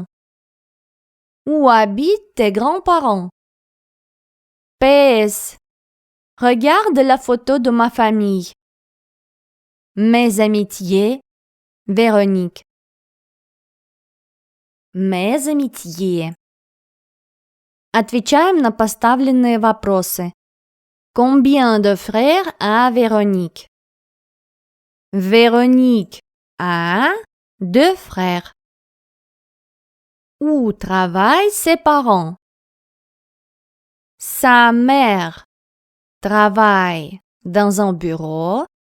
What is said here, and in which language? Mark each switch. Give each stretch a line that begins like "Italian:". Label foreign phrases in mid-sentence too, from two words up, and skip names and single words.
French: Où habitent tes grands-parents? PS. Regarde la photo de ma famille. Mes amitiés, Véronique. Mes amitiés.
Russian: Отвечаем на поставленные вопросы.
French: Combien de frères a Véronique? Véronique a 2 frères. Où travaillent ses parents? Sa mère travaille dans un bureau.